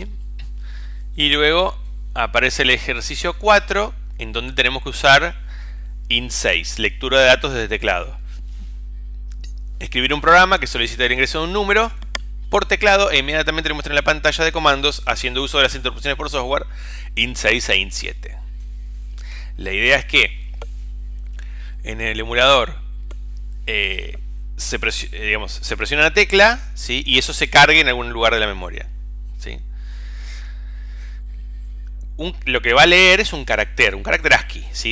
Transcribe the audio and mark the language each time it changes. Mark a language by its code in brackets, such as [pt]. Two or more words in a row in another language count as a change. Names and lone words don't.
[es] Y luego aparece el ejercicio 4, en donde tenemos que usar int6, lectura de datos desde teclado. Escribir un programa que solicita el ingreso de un número por teclado e inmediatamente le muestra en la pantalla de comandos, haciendo uso de las interrupciones por software int6 e int7. La idea es que en el emulador se presiona una tecla, ¿sí? Y eso se cargue en algún lugar de la memoria, ¿sí? Lo que va a leer es un carácter ASCII, ¿sí?